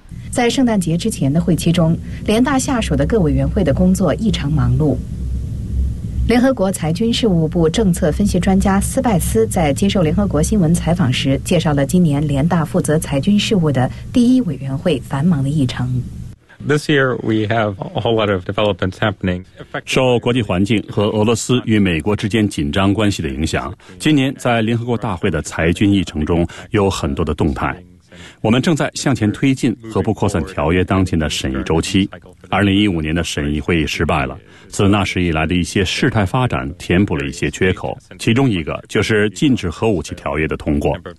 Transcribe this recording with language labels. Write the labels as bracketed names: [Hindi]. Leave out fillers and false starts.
[Chinese] 在圣诞节之前的会期中，联大下属的各委员会的工作异常忙碌。联合国裁军事务部政策分析专家斯拜斯在接受联合国新闻采访时介绍了今年联大负责裁军事务的第一委员会繁忙的议程。 [English] This year we have a whole lot of developments happening. [Chinese] 受国际环境和俄罗斯与美国之间紧张关系的影响，今年在联合国大会的裁军议程中有很多的动态。我们正在向前推进核不扩散条约当前的审议周期。 2015年的审议会议失败了，自那时以来的一些事态发展填补了一些缺口，其中一个就是禁止核武器条约的通过。